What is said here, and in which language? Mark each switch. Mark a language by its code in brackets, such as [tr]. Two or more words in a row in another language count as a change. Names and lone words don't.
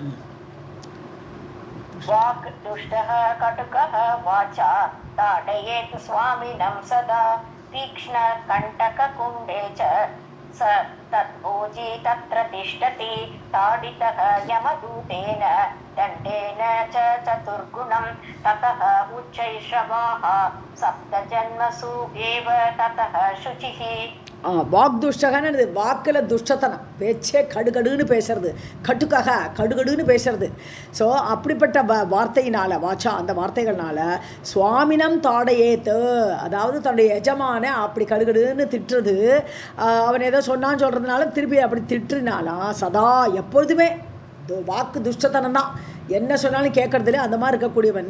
[sa] वाक् दुष्टः कटुकः वाचा ताडयेत् स्वामिनं सदा तीक्ष्णकण्टककुण्डे च स तद्भोजी तत्र तिष्ठति ताडितः यमदूतेन दण्डेन च चतुर्गुणं ततः उच्चैश्रवाः सप्तजन्मसु एव ततः शुचिः. [ta] வாக்துஷ்டகன்னு, வாக்கில் துஷ்டத்தனம், பேச்சே கடுகடுன்னு பேசுறது, கட்டுக்காக கடுகடுன்னு பேசுறது. ஸோ அப்படிப்பட்ட வார்த்தையினால், வாச்சா அந்த வார்த்தைகள்னால [sa] स्वामिनं ताडयेत्, [ta] அதாவது தன்னுடைய எஜமான அப்படி கடுகடுன்னு திட்டுறது, அவன் ஏதோ சொன்னான்னு சொல்கிறதுனால திருப்பி அப்படி திட்டுனாலாம் சதா எப்பொழுதுமே வாக்கு துஷ்டத்தனம் தான், என்ன சொன்னாலும் கேட்கறதுல அந்த மாதிரி இருக்கக்கூடியவன்.